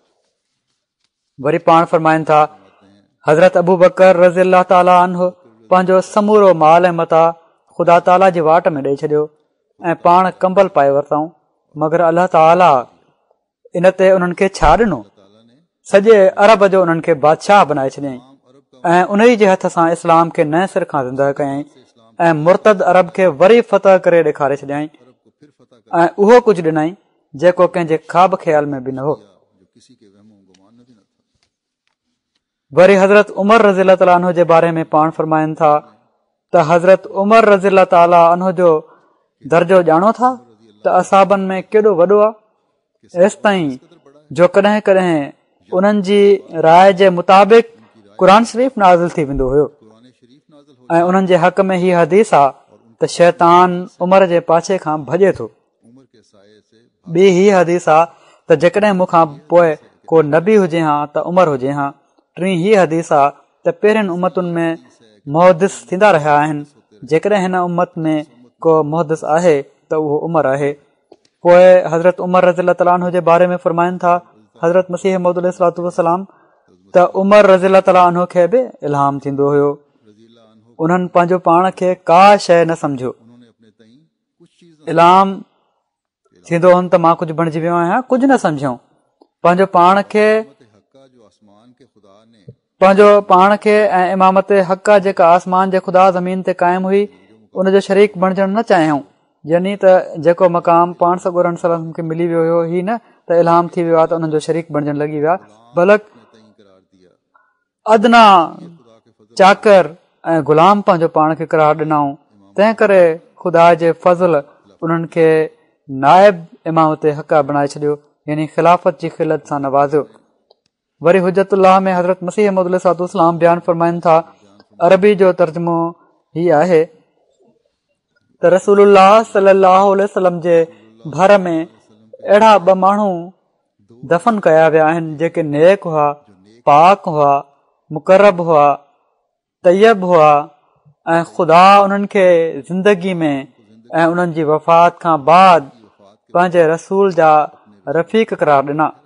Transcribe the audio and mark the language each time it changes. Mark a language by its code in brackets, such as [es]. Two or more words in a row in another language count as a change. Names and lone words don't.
[sd] वरी पाण फरमाइनि था हज़रत अबू बकर [ar] رضي الله تعالى عنه [sd] पंहिंजो समूरो माल ऐं मता ख़ुदा ताला जी वाट में ॾेई छॾियो ऐं पाण कंबल पाए वरितऊं, मगर अल्लाह ताला इन ते उन्हनि खे छा ॾिनो, सॼे अरब जो उन्हनि खे बादशाह बनाए छॾियईं ऐं उन जे हथ सां इस्लाम खे नए सिर खां ज़िंदह कयईं ऐं मुर्तद अरब खे वरी फतह करे ॾेखारे छॾियईं ऐं उहो कुझु ॾिनई जेको कंहिंजे ख़्वाब ख़्याल में बि न हो। [hi] जो किसी के वहमो गुमान में भी न था। [sd] वरी हज़रत उमर [ar] رضي الله تعالى عنه [sd] जे बारे में पाण फरमाइनि था त हज़रत उमर [ar] رضي الله تعالى عنه [sd] जो दर्जो ॼाणो था त असाबनि में केॾो वॾो आहे, एसि ताईं जो कॾहिं कॾहिं उन्हनि जी राय जे मुताबिक़ क़ुर शरीफ़ नाज़िल थी वेंदो हुयो [hi] कुरान शरीफ नाज़िल हो [sd] ऐं उन्हनि जे हक़ में हीअ हदीस आहे त शैतान उमर जे पाछे खां भॼे थो। [hi] उमर के साये से [sd] ॿी हीअ हदीस आहे त जेकॾहिं मूंखां पोइ को नबी हुजे हा त उमर हुजे हा। टीं हीअ हदीस आहे त पहिरियुनि उम्मतुनि में मुहदिस थींदा रहिया आहिनि, जेकॾहिं हिन उम्मत में को मुहदिस आहे त उहो उमर आहे। पोइ हज़रत उमर [ar] رضي الله تعالى عنه [sd] जे बारे में फरमाइनि था हज़रत मसीह मौद [ar] عليه الصلاة والسلام [sd] त उमर [ar] رضي الله تعالى عنه [sd] खे बि इल्हाम थींदो हुयो। [ar] رضي الله عنه [sd] उन्हनि पंहिंजो पाण खे का शइ न सम्झो, [hi] उन्होंने अपने तई कुछ चीज [sd] इल्हाम थींदो हुन त मां कुझु बणिजी वियो आहियां, कुझु न सम्झऊं। पंहिंजो पाण खे [hi] हक्का जो आसमान के खुदा ने [sd] पंहिंजो पाण खे ऐं इमामत हक़ जेका आसमान जे ख़ुदा ज़मीन ते क़ाइमु हुई उन जो शरीक बणजण न चाहियूं, यानी त जेको मक़ाम पाण सॻोरनि सलम खे मिली वियो हुयो ही न त इल्हाम थी वियो आहे त उन्हनि जो शरीक बणजण लॻी विया, बल्कि [hi] तई करार दिया अदना खुदा के फजल [sd] चाकर ऐं ग़ुलाम पंहिंजो पाण खे करार ॾिनऊं। तंहिं करे ख़ुदा जे फज़ल उन्हनि खे नाइब इमामत हक़ बणाए छॾियो, यानी ख़िलाफ़त जी ख़िलत सां नवाज़ियो। वरी हुजतुल्लाह में हज़रत मसीह मौद [ar] عليه الصلاة والسلام [sd] बयानु फरमाइनि था अरबी जो तर्जुमो हीअ आहे त रसूलुल्लाह [ar] صلى الله عليه وسلم [sd] जे भर में अहिड़ा ॿ माण्हू दफ़न कया विया आहिनि जेके नेक हुआ, पाक हुआ, मुक़रब हुआ, तैयब हुआ ऐं ख़ुदा उन्हनि खे ज़िंदगी में ऐं उन्हनि जी वफ़ात खां बाद पंहिंजे रसूल जा रफ़ीक करार ॾिना,